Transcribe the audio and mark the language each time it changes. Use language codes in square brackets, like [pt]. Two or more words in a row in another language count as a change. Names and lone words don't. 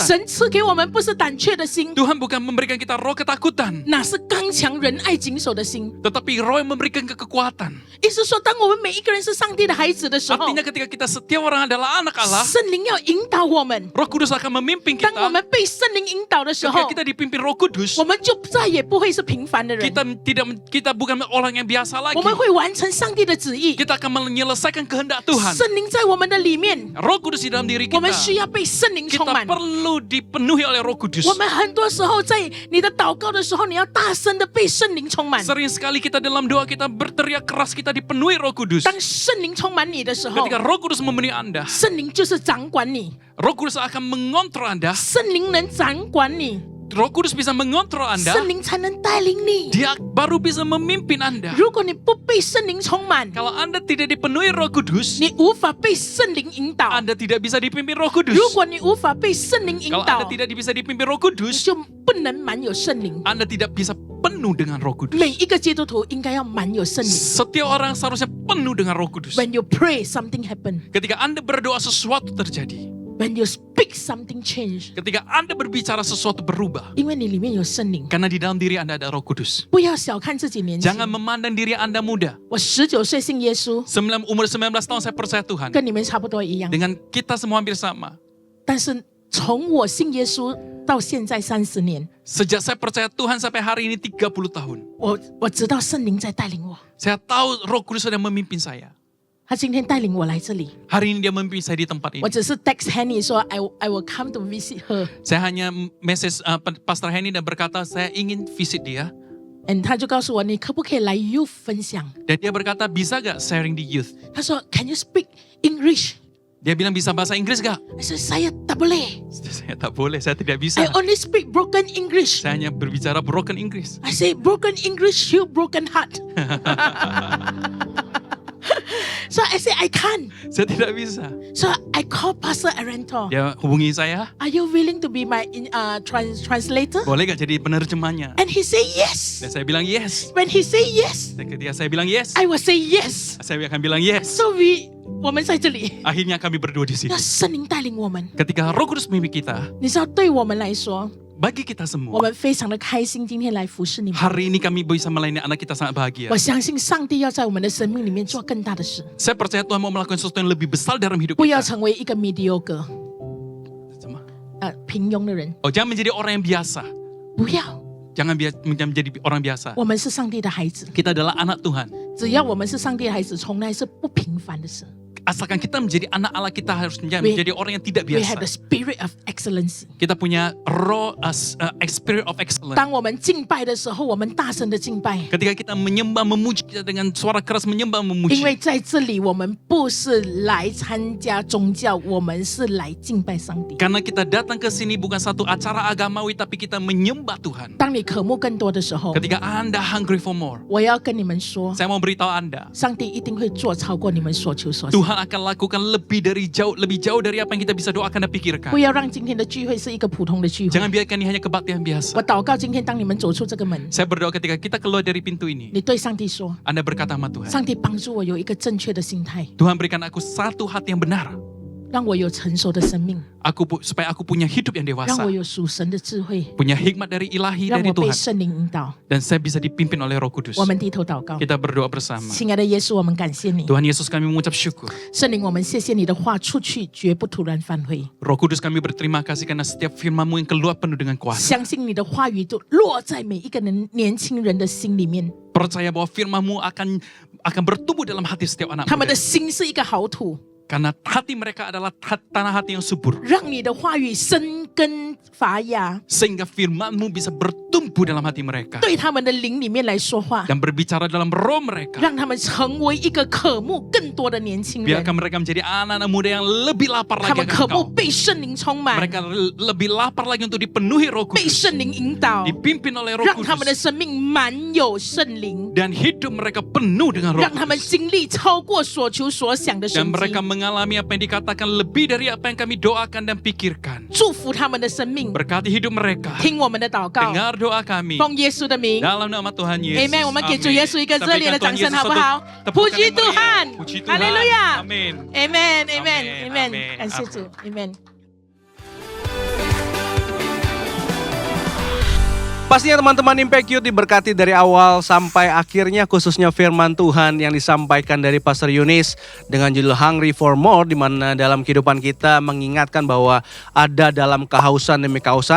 [zh] 神赐给我们不是胆怯的心， [id] Tuhan bukan memberikan kita roh ketakutan, [zh] 那是刚强仁爱谨守的心。 [id] tetapi roh yang memberikan kekuatan. [zh] 意思说，当我们每一个人是上帝的孩子的时候， [id] Artinya ketika kita setiap orang adalah anak Allah, [zh] 圣灵要引导我们。 [id] Roh Kudus akan memimpin [zh] 当我 [id] kita. [zh] 们被圣灵引导的时 [id] Ketika [zh] 候， [id] kita dipimpin Roh Kudus, [zh] 我们就再也不会是平凡的人， [id] kita bukan orang yang biasa [zh] 我 [id] lagi. [zh] 们会完成上帝的旨意。 [id] Kita akan menyelesaikan kehendak Tuhan. [zh] 圣灵在我们的里面， [id] Roh Kudus di dalam diri [zh] 我们 [id] kita. [zh] 需要被圣灵充 [id] Kita [zh] 满。 [id] perlu dipenuhi oleh Roh Kudus. [zh] 我们很多时候在你的祷告的时候，你要大声的被圣灵充满。 [id] Sering sekali kita dalam doa kita berteriak keras, kita dipenuhi Roh Kudus. [zh] 当圣灵充满你的时候， [id] Ketika Roh Kudus memenuhi Anda, [zh] 圣灵就是掌管你， [id] Roh Kudus akan mengontrol Anda. [zh] 圣灵能掌管你， [id] Roh Kudus bisa mengontrol Anda. [zh] 圣灵才能带领你。 [id] Dia baru bisa memimpin Anda. [zh] 如果你不被圣灵充满， [id] Kalau Anda tidak dipenuhi Roh Kudus, [zh] 你无法被圣灵引导。 [id] Anda tidak bisa dipimpin Roh Kudus. [zh] 如果你无法被圣灵引 [id] Kalau [zh] 导 [id] Anda，tidak bisa dipimpin Roh [zh] 你 [id] Kudus, [zh] 就不能满有圣灵。 [id] Anda tidak bisa penuh dengan Roh Kudus. [zh] 每一个基督徒应该要满有圣灵。 [id] Setiap orang seharusnya penuh dengan Roh Kudus. [en] When you pray, something happen. [id] Ketika Anda berdoa sesuatu terjadi. [en] When you speak, something change. [id] Ketika Anda berbicara sesuatu berubah. [zh] 因为你里面有圣灵。 [id] Karena di dalam diri Anda ada Roh Kudus. [zh] 不要小看自己年轻 [id] Jangan。memandang diri Anda muda. [zh] 我19岁信耶稣， [id] Umur 19 tahun saya percaya Tuhan. [zh] 跟你们差不多一样。 [id] Dengan kita semua hampir sama. [zh] 但是从我信耶稣到现在30年， [id] Sejak saya percaya Tuhan sampai hari ini 30 tahun. [zh] 我知道圣灵在带领我。 [id] Saya tahu Roh Kudus sedang memimpin saya. [zh] 他今天带领我来这里， [id] Hari ini dia memimpin saya di tempat [zh] 我 [id] ini. [zh] 只是 [en] text Henny 说 I will come to visit her， [id] Saya hanya message Pastor Henny dan berkata saya ingin visit dia. [zh] and 他就告诉我你可不可以来 youth 分享？ [id] Dan dia berkata bisa gak sharing di youth? [zh] 他说 [en] Can you speak English？ [id] Dia bilang bisa bahasa Inggris gak? [en] I said [ms] saya tak boleh， Saya tak boleh, [id] saya tidak bisa. [en] I only speak broken English。 [id] Saya hanya berbicara [en] broken English. I say broken English, you broken heart. So I say I can't. [id] Saya tidak bisa. [en] So I call Pastor Arento. [id] Dia hubungi saya, [en] Are you willing to be my translator? [id] boleh gak jadi penerjemahnya? [en] And he say yes. [id] Dan saya bilang yes. [en] When he say yes, [id] Ketika saya bilang yes, [en] I will say yes. [id] saya akan bilang yes. [zh] So 我们在这里， [id] Akhirnya kami berdua di sini. [zh] 要圣灵带领我们。 [id] Ketika Roh Kudus memimpin kita, [zh] 你知道，对我们来说， [id] bagi kita [zh] 我 [id] semua, [zh] 们非常的开心，今天来服侍你们。 [id] hari ini kami bisa melayani anak kita sangat bahagia. [zh] 我相信上帝要在我们的生命里面做更大的事， [id] Saya percaya Tuhan mau melakukan sesuatu yang lebih besar dalam hidup [zh] 不要 [id] kita. [zh] 成为一个 mediocre， [id] Sama. [zh] 平庸的人， [id] Oh, jangan menjadi orang yang biasa. [zh] 不要。 [id] Jangan menjadi orang biasa. [zh] 我们是上帝的孩子， [id] Kita adalah anak Tuhan. [zh] 只要我们是上帝的孩子，从来是不平凡的事。 [id] Asalkan kita menjadi anak Allah, kita harus menjadi orang yang tidak [en] We have the [id] biasa. [en] spirit of excellency。 [id] Kita punya roh [en] spirit of excellence. [zh] 当我们敬拜的时候，我们大声的敬拜， [id] Ketika kita menyembah, memuji, kita dengan suara keras menyembah, [zh] 因 [id] memuji. [zh] 为在这里我们不是来参加宗教，我们是来敬拜上帝。 [id] Karena kita datang ke sini bukan satu acara agamawi, tapi kita menyembah Tuhan. [zh] 当你渴慕更多的时候， [id] Ketika Anda [en] hungry for more, [zh] 我要跟你们说， [id] saya mau beritahu Anda, [zh] 上帝一定会做超过你们所求所想。 [id] Tuhan akan lakukan lebih jauh dari apa yang kita bisa doakan dan pikirkan. [zh] 不要让今天的聚会是一个普通的聚会。 [id] Jangan biarkan ini hanya kebaktian [zh] 我 [id] biasa. [zh] 祷告，今天当你们走出这个门， [id] Saya berdoa ketika kita keluar dari pintu ini, [zh] 你对上帝说： [id] Anda berkata sama Tuhan, [zh] 上帝帮助我有一个正确的心态， [id] Tuhan berikan aku satu hati yang benar. [zh] 让我有成熟的生命， [id] Supaya aku punya hidup yang [zh] 让 [id] dewasa. [zh] 我有属神的智慧， [id] Punya hikmat dari ilahi [zh] 让 [id] dari [zh] 我被 [id] Tuhan. [zh] 圣灵引导。 [id] Dan saya bisa dipimpin oleh Roh Kudus. [zh] 我们低头祷告， [id] Kita berdoa bersama. [zh] 亲爱的耶稣，我们感谢你， [id] Tuhan Yesus, kami mengucap syukur. [zh] 圣灵，我们谢谢你的话出去绝不突然返回， [id] Roh Kudus, kami berterima kasih karena setiap firman-Mu yang keluar penuh dengan kuasa. [zh] 相信你的话语都落在每一个年轻人的心里面， [id] Percaya bahwa firman-Mu akan bertumbuh dalam hati setiap anak [zh] 他们 [id] muda. [zh] 的心是一个好土， [id] Karena hati mereka adalah tanah hati yang subur. [zh] 让你的话语生根发芽， [id] Sehingga firman-Mu bisa bertumbuh dalam hati mereka. [zh] 对他们的灵里面来说话， [id] Dan berbicara dalam roh mereka. [zh] 让他们成为一个渴慕更多的年轻人， [id] Biarkan mereka menjadi anak-anak muda yang lebih lapar [zh] 他 [id] lagi [zh] 们渴 [id] akan [zh] 慕 [id] Engkau. [zh] 被圣灵充满， [id] Mereka lebih lapar lagi untuk dipenuhi Roh [zh] 被 [id] Kudus. [zh] 圣灵引导， [id] Dipimpin oleh Roh [zh] 让他们的 [id] Kudus. [zh] 生命满有圣灵， [id] Dan hidup mereka penuh dengan Roh [zh] 让他们 [id] Kudus. [zh] 经历超过所求所想的 [id] Dan [zh] 神迹 [id] mereka，mengalami apa yang dikatakan lebih dari apa yang kami doakan dan pikirkan. [zh] 祝福他们的生命， [id] Berkati hidup mereka. [zh] 听我们的祷告， [id] Dengar doa kami. [zh] 奉耶稣的名 [id] Dalam nama Tuhan Yesus. [zh] Amen。我们给主耶稣一个 [id] Amin. [zh] 热烈的 [id] Kita [zh] 掌 [id] berikan [zh] 声， [id] Tuhan [zh] 好不 [id] Yesus [zh] 好 [id] satu？ puji tepukan yang meriah. Tuhan， Puji [zh] 哈利 [id] Tuhan. [zh] 路亚 [id] Amin. [en] ，Amen，Amen，Amen， [id] Amin. [zh] 感谢主 ，Amen。 [id] Pastinya teman-teman Impact Youth diberkati dari awal sampai akhirnya, khususnya firman Tuhan yang disampaikan dari Pastor Yunis dengan judul Hungry for More, di mana dalam kehidupan kita mengingatkan bahwa ada dalam kehausan demi kehausan.